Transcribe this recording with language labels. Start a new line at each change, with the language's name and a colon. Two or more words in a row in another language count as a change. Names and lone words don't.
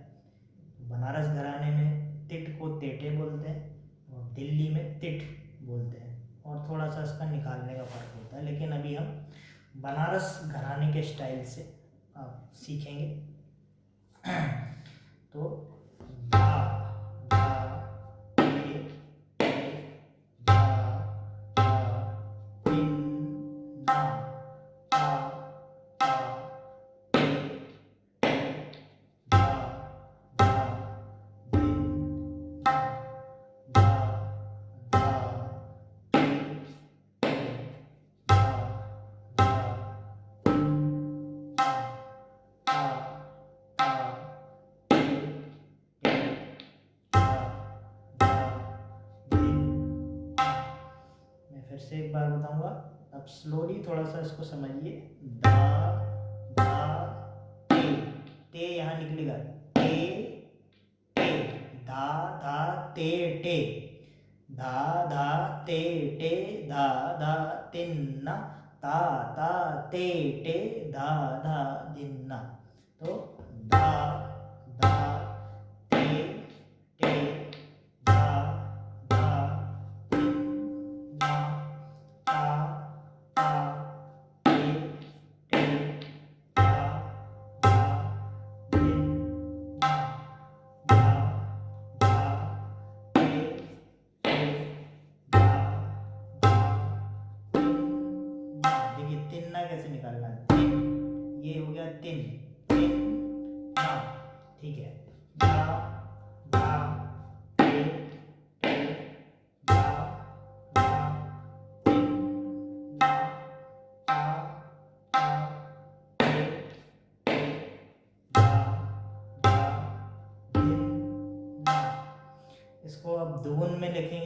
Hindi: बनारस घराने में तिट को तेटे बोलते हैं और दिल्ली में तिट बोलते हैं, और थोड़ा सा इसका निकालने का फ़र्क होता है। लेकिन अभी हम बनारस घराने के स्टाइल से आप सीखेंगे। तो धा धा ते ते धा धा तिन ना ता ता ते ते धा धा दिन ना धा धा ते ते धा धा दिन ना ता ता ते ते धा धा दिन ना। मैं फिर से एक बार बताऊंगा, अब स्लोली थोड़ा सा इसको समझिए। धा धा ते यहाँ निकलेगा, ते टे, धा धा ते टे, धा धा ते टे धा धा तिन्ना ता ता ते टे धा धा दिन्ना। तो धा धा ते टे धा धा तिन्ना ता ता ते टे धा धा दिन्ना धा धा ते ते धा धा तिन्ना। देखिए तिन्ना कैसे निकालना है, तिन, ये हो गया तिन, तिन ना, ठीक है। धा धा ते ते धा धा तिन्ना ता ता ते ते धा धा दिन्ना। इसको अब दोगुन में लिखेंगे।